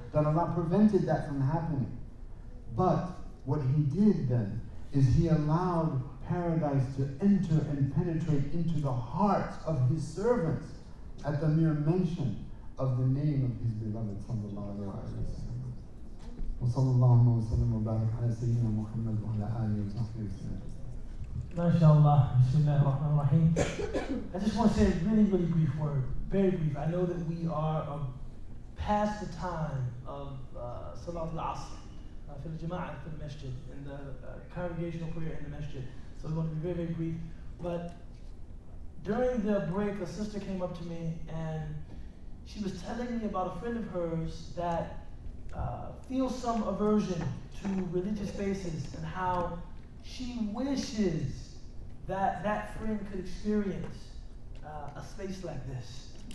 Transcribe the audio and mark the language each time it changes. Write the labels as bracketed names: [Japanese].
[English] That Allah prevented that from happening. But what he did then is he allowed paradise to enter and penetrate into the hearts of his servants at the mere mention of the name of his beloved sallallahu alayhi wa sallam. [Arabic] وصلى الله وسلم وبارك على سيدنا محمد وعلى آله وصحبه وسلم. MashaAllah, Bismillahir Rahmanir Rahim. [English] I just want to say a really, really brief word, very brief. I know that we are past the time of Salat al-Asr, for the Jama'ah, for the Masjid, and the congregational prayer in the Masjid. So we want to be very, very brief. But during the break, a sister came up to me and she was telling me about a friend of hers that feels some aversion to religious spaces and how she wishes that that friend could experience a space like this.